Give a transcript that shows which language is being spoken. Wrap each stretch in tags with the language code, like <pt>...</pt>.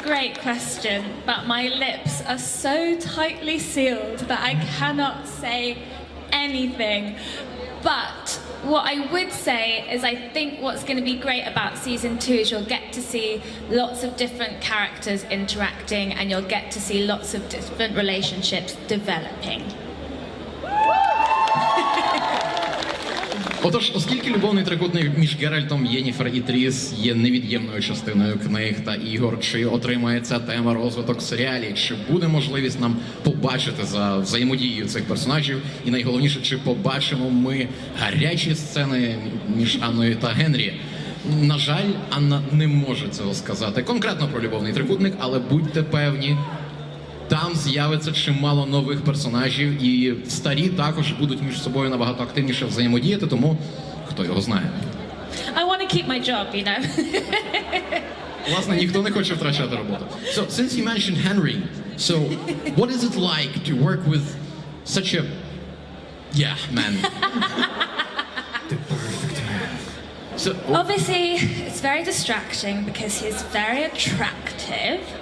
<en>great question, but my lips are so tightly sealed that I cannot say anything. But what I would say is I think what's going to be great about season 2 is you'll get to see lots of different characters interacting, and you'll get to see lots of different relationships developing.</en> <uk>Отож, оскільки любовний трикутник між Геральтом, Єнніфер і Трісс є невід'ємною частиною книг та ігор, чи отримає ця тема розвиток в серіалі, чи буде можливість нам побачити за взаємодією цих персонажів, і найголовніше, чи побачимо ми гарячі сцени між Анною та Генрі. На жаль, Анна не може цього сказати конкретно про любовний трикутник, але будьте певні, там з'явиться чимало нових персонажів, і старі також будуть між собою набагато активніше взаємодіяти, тому хто його знає.</uk> <en>I want to keep my job, you know.</en> <uk>Власне, ніхто не хоче втрачати роботу.</uk> <en>So, since you mentioned Henry, so what is it like to work with such a man? The perfect man. So, Obviously, it's very distracting because he's very attractive.</en>